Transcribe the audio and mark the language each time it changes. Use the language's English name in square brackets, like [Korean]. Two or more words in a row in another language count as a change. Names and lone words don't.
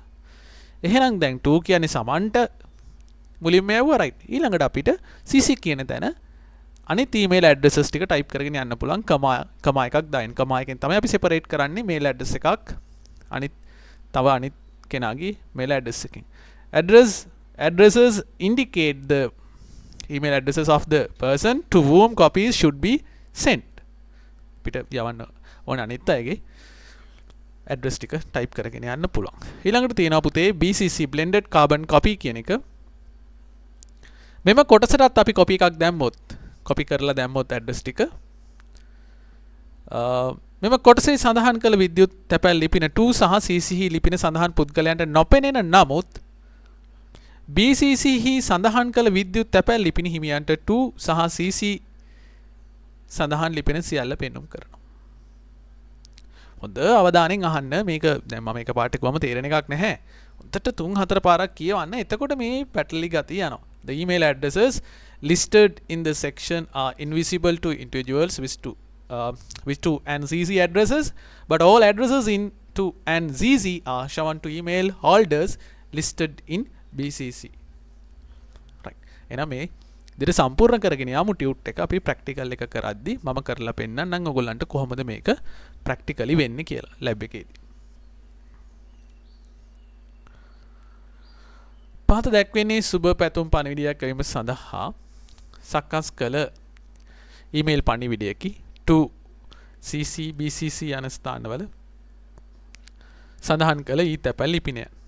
[Sinhala] එහෙනම් දැන් to කියන්නේ සමන්ට මුලින්ම යවුවා right. ඊළඟට අපිට CC කියන තැන අනිත් ඊමේල් ඇඩ්‍රසස් ටික ටයිප් කරගෙන යන්න පුළුවන්. කමා එකක් දාන්න. කමා එකෙන් තමයි අපි සෙපරේට් කරන්නේ මේල් ඇඩ්‍රස් එකක් අනිත් කෙනාගේ මේල් ඇඩ්‍රස් එකකින්. [English] Addresses indicate the email addresses of the person to whom copies should be sent. [Sinhala] පිට යවන්න ඕන අනිත් අයගේ ඇඩ්‍රස් ටික ටයිප් කරගෙන යන්න පුළුවන්. ඊළඟට තියෙනවා පුතේ [English] BCC blended carbon copy [Sinhala] කියන එක. මෙම කොටසටත් අපි කොපි එකක් දැම්මොත්, කොපි කරලා දැම්මොත් ඇඩ්‍රස් ටික මෙම කොටසේ සඳහන් කළ විද්‍යුත් තැපැල් ලිපින 2 සහ CC ලිපින සඳහන් පුද්ගලයන්ට නොපෙනෙන නමුත් BCC හි සඳහන් කළ විද්‍යුත් තැපැල් ලිපින හිමියන්ට 2 සහ CC සඳහන් ලිපින සියල්ල පෙන්නුම් කරනවා. හොඳ අවධානයෙන් අහන්න. මේක දැන් මම එක පාට කිව්වම තේරෙන එකක් නැහැ. හොඳට 3-4 පාරක් කියවන්න. එතකොට මේ පැටලි ගතිය යනවා. [English] The email addresses listed in the section are invisible to individuals with to and CC addresses, but all addresses in to and CC are shown to email holders listed in BCC. [Sinhala] right. එහෙනම් මේ දෙට සම්පූර්ණ කරගෙන යමු ටියුට් එක. අපි ප්‍රැක්ටිකල් එක කරද්දි මම කරලා පෙන්නන්නම් ඔයගොල්ලන්ට කොහොමද මේක ප්‍රැක්ටිකලි වෙන්නේ කියලා ලැබ් එකේදී. පහත දැක්වෙන්නේ සුබ පැතුම් පණිවිඩයක් එවීම සඳහා සකස් කළ ඊමේල් පණිවිඩයකි [English] to CC BCC [Sinhala] යන ස්ථානවල සඳහන් කළ ඊ තැපැල් ලිපිනය.